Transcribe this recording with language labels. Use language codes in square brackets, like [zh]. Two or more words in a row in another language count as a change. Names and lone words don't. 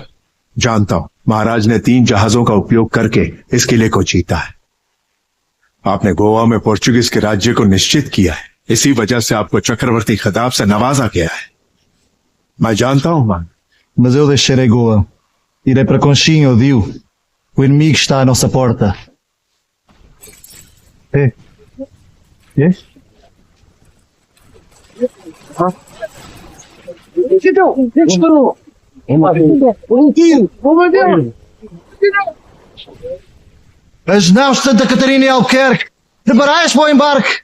[hi] जानता हूं, महाराज ने 3 जहाजों का उपयोग करके इस किले को जीता है। आपने गोवा में पोर्चुगीज के राज्य को निश्चित किया है, इसी वजह से आपको चक्रवर्ती खिताब से नवाजा गया है। मैं जानता हूं, मान। [pt] Mas eu deixarei Goa. Irei para Conchinha, Dio. O inimigo está à nossa porta. É. Yes? As naus de Santa Catarina e Albuquerque, preparai-se para o embarque.